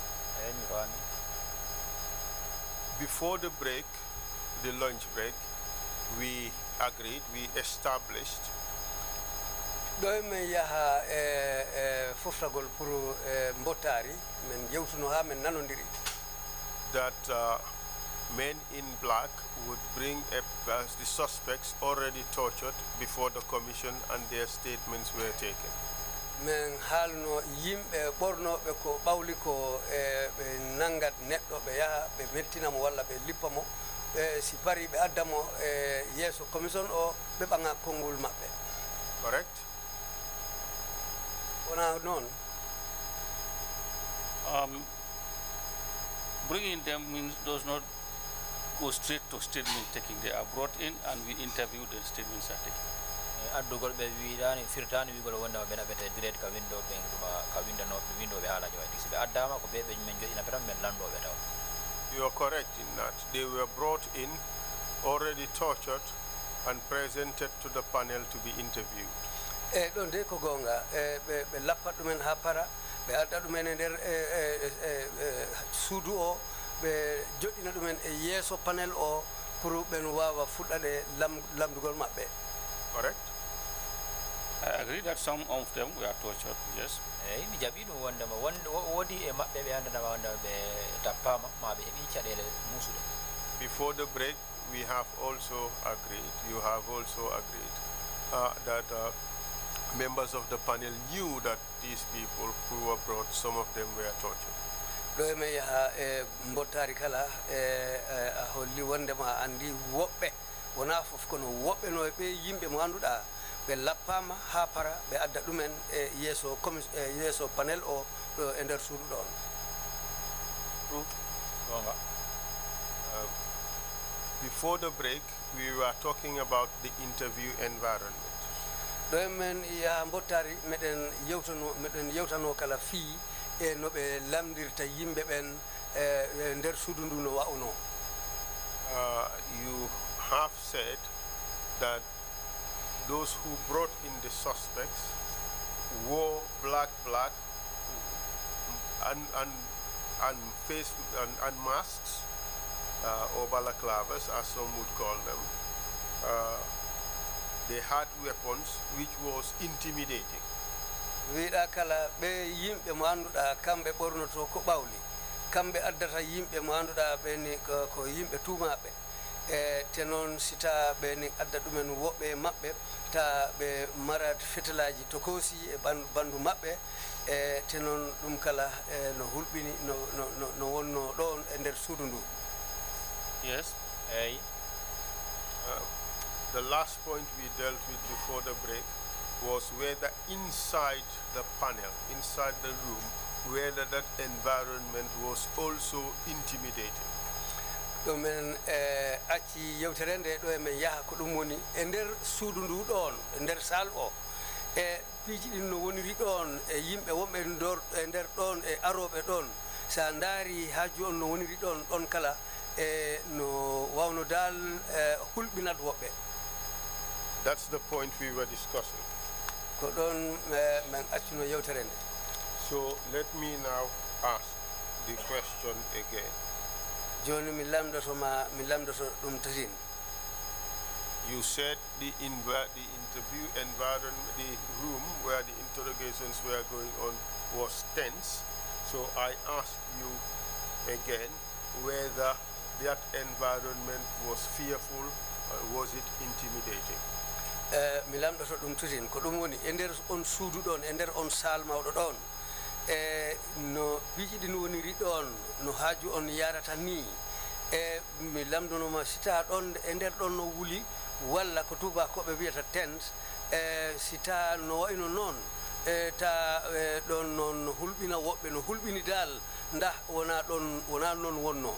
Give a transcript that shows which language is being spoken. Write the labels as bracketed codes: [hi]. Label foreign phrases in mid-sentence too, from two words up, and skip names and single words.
[en] Before the break, the lunch break, we agreed, we established that men in black would bring the suspects already tortured before the commission and their statements were taken. [ff] Men halno yimɓe ɓornoɓe ko ɓawli ko ɓe nangat neɗɗo ɓe yaha ɓe mettinamo walla ɓe lippamo si pari ɓe addamo yeeso commission o ɓe ɓaŋa konngol maɓɓe. [en] Correct? [ff] Wona noon? [en] Bringing them does not go straight to statement taking. They are brought in and we interview the statements are taken. [ff] Addugol ɓe wiɗani firtani wigol wondema ɓe naɓete direct ka window ɓe ka window ɓe haalaji waɗi si ɓe addama ko ɓe men joƴina petan men landoɓe taw. [en] You are correct in that. They were brought in, already tortured and presented to the panel to be interviewed. [ff] Ɗon de ko gonga ɓe lappat ɗumen ha para ɓe adda ɗumen e nder suudu o ɓe joɗɗina ɗumen e yeeso panel o pour ɓen wawa fuɗɗade lamdugol maɓɓe. [en] Correct? I agree that some of them were tortured, yes. [ff] Mi jaɓi ɗum wondema woodi e maɓɓe ɓe andanama wondema ɓe tappama ma ɓe heɓi caɗele musude. [en] Before the break, we have also agreed, you have also agreed that members of the panel knew that these people who were brought, some of them were tortured. [ff] ɗo me yaha e mbottari kala a holli wondema andi woɓɓe wona fof kono woɓɓe no ɓe yimɓe mo annduɗa ɓe lappama ha para ɓe adda ɗumen e yeeso panel o ɗo e nder suudu ɗon. [en] Before the break, we were talking about the interview environment. [ff] ɗo men yaha mbottari meɗen yewtano kala fii e no ɓe lamdirta yimɓe ɓen e nder suudu ndu no wa'uno. [en] You have said that those who brought in the suspects wore black and face and masks or balaclavas, as some would call them. They had weapons which was intimidating. [ff] wiɗa kala ɓe yimɓe mo annduɗa kamɓe ɓornoto ko ɓawli kamɓe addata yimɓe mo annduɗa ɓeni ko yimɓe tumaɓe te noon si ta ɓeni adda ɗumen woɓɓe e maɓɓe ta ɓe marat fetelaji tokosi e bandu maɓɓe te noon ɗum kala no hulɓini no wonno ɗon e nder suudu ndu. [en] Yes. Hey. The last point we dealt with before the break was whether inside the panel, inside the room, whether that environment was also intimidating. [ff] ɗo men acci yewtere nde ɗo emen yaha ko ɗum woni e nder suudu ndu ɗon e nder sal o e piiji ɗin no woniri ɗon e yimɓe wonɓe e nder ɗon e aroɓe ɗon sa ndaari haaju on no woniri ɗon ɗon kala e no wawno dal hulɓinat woɓɓe. [en] That's the point we were discussing. [ff] ko ɗon men accuno yewtere nde. [en] So let me now ask the question again. [ff] joni mi lamdoto ɗum tatin. [en] You said the interview environment, the room where the interrogations were going on was tense. So I ask you again whether that environment was fearful or was it intimidating? [ff] Mi lamdoto ɗum tatin ko ɗum woni e nder on suudu ɗon e nder on sal mawɗo ɗon no piiji ɗi no woniri ɗon no haaju on yarata ni mi lamdonoma sita ɗon e nder ɗon no wuli walla ko tubakoɓe wiyata tent sita no wayno noon ta ɗon noon no hulɓina woɓɓe no hulɓini dal nda wona noon wonno.